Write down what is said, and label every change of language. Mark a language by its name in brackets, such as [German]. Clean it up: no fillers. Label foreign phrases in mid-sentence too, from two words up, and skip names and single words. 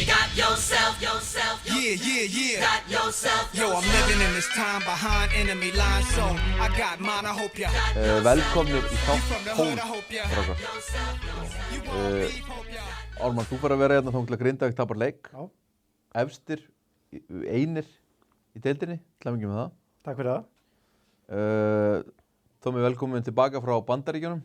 [English] Yeah. Yo, I'm living in this time behind enemy lines, so I got mine, I hope ya. [Icelandic] Velkomnir í þátt 12, strákar. Ármann, þú fyrir að vera hérna þangað til að Grindavík tapar leik. Já. Efstir, einir í deildinni, glemum ekki með það. Takk fyrir það. Tómi, velkomin tilbaka frá Bandaríkjunum.